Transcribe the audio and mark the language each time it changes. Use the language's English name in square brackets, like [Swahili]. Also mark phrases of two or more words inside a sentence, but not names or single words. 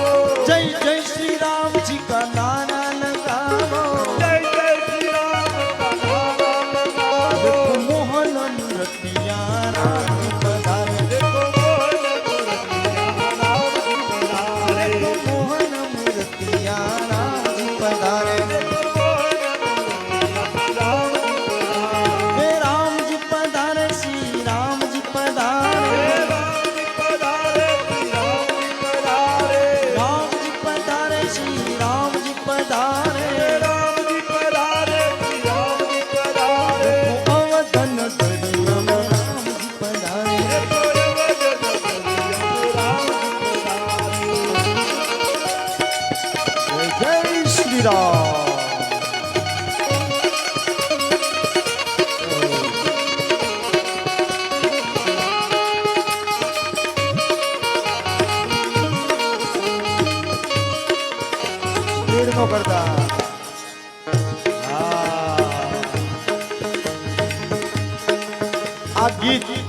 [Hindi] जय जय श्री राम जी का नारा लगाओ, जय जय श्री राम का नारा लगाओ, मोहन नृत्या राम पधारे, देखो मोहन मूर्तिया राम जी पधारे, मोहन नृत्या राम जी पधारे, हे राम जी पधारे, श्री राम जी पधारे, राम जी पधारे, श्री राम जी पधारे, अवधन दरियम राम जी पधारे, जय श्री राम। [Gujarati] નો કરતા આ ગીત